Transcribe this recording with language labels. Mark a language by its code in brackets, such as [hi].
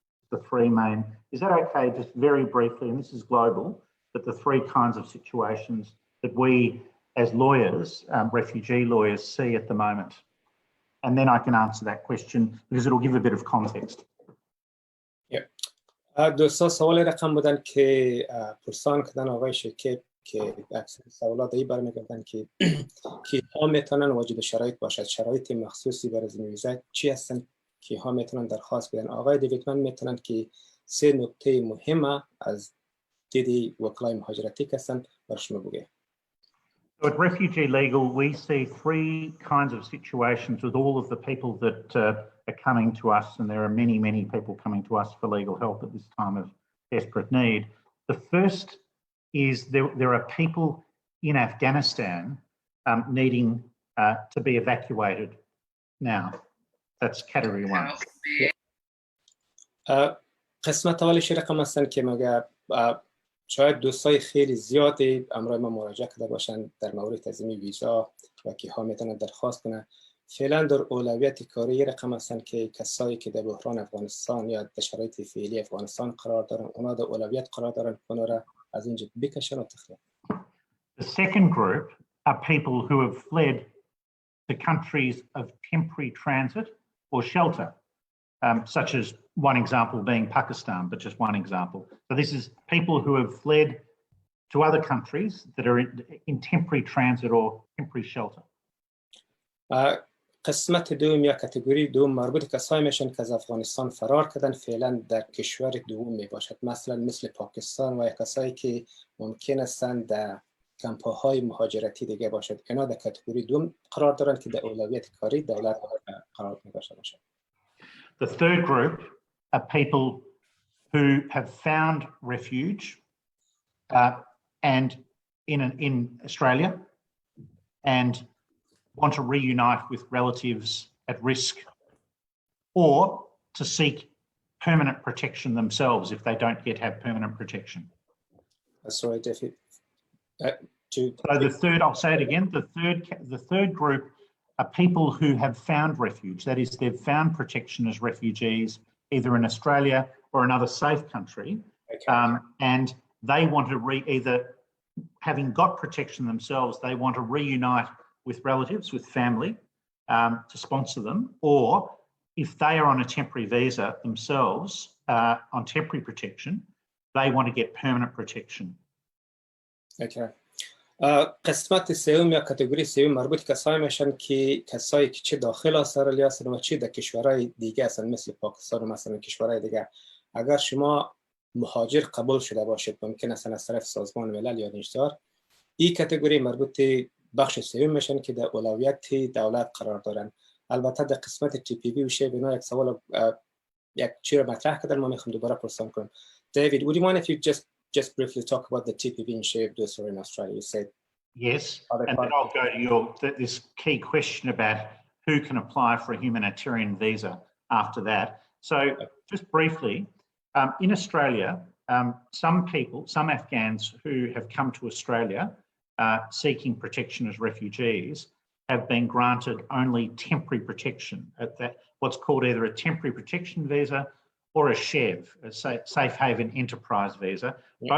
[en] The three main, is that okay, just very briefly, and this is global, but the three kinds of situations that we as lawyers, refugee lawyers, see at the moment? And then I can answer that question because it'll give a bit of context. [fa] دوستا سوال رقم بودن که پرسان کردن آقای شکیب که اکثر سوالات ای برمیگردن که کیها میتونن واجد شرایط باشد، شرایط مخصوصی برای این ویزا چی هستن، کیها میتونن درخواست بدن. آقای دیوید من میتونن که سه نکته مهمه از دید وکلای مهاجرتی هستن برای شما بگه. [en] So at Refugee Legal, we see three kinds of situations with all of the people that are coming to us, and there are many, many people coming to us for legal help at this time of desperate need. The first is there are people in Afghanistan needing to be evacuated now. That's category one. [fa] قسمت اولش رقم هستن که مگه شاید دوستای خیلی زیادی امروز ما مراجعه کرده باشند در مورد تنظیم ویزا و کیها میتونن درخواست کنن. فعلا در اولویت کاری رقم هستن که کسایی که در بحران افغانستان یا در شرایط فعلی افغانستان قرار دارن، اونا در اولویت قرار دارن، اونا را از اینجا بکشن و تخلیه. [en] The second group are people who have fled to countries of temporary transit or shelter, such as one example being Pakistan, but just one example. So this is people who have fled to other countries that are in temporary transit or temporary shelter. [fa] قسمت دوم یا کاتگوری دوم مربوط کسایی میشن که از افغانستان فرار کردن، فعلا در کشور دوم می باشد، مثلا مثل پاکستان و کسایی که ممکن هستند در کمپ‌های مهاجرتی دیگه باشد. اینا در کاتگوری دوم قرار دارن که در اولویت کاری دولت قرار می‌داشته باشد. [en] The third group are people who have found refuge and in Australia and want to reunite with relatives at risk, or to seek permanent protection themselves if they don't yet have permanent protection. That's right, David. So the third, I'll say it again, the third group are people who have found refuge. That is, they've found protection as refugees, either in Australia or another safe country. Okay. And they want to either having got protection themselves, they want to reunite with relatives, with family, to sponsor them, or if they are on a temporary visa themselves, on temporary protection, they want to get permanent protection. Okay. [fa] قسمت سوم یا کاتگوری سوم مربوط کسایی میشن که کسایی که چه داخل استرالیا هستن و چه در کشورهای دیگه هستن مثل پاکستان و مثلا کشورهای دیگه. اگر شما مهاجر قبول شده باشید، ممکن است از طرف سازمان ملل یا NHR، این کاتگوری مربوط بخش سوم میشن که در اولویت دولت قرار دارن. البته در قسمت TPV میشه بنا یک سوال یک چیز مطرح کردن، ما میخوام دوباره پرسان کنم. [en] David, would you mind if you just briefly talk about the TPV and shape those are in Australia? You said yes, and then I'll go to this key question about who can apply for a humanitarian visa after that. So just briefly, in Australia, some people, some Afghans who have come to Australia seeking protection as refugees have been granted only temporary protection at that, what's called either a temporary protection visa or a SHEV, a Safe Haven Enterprise visa. Yeah.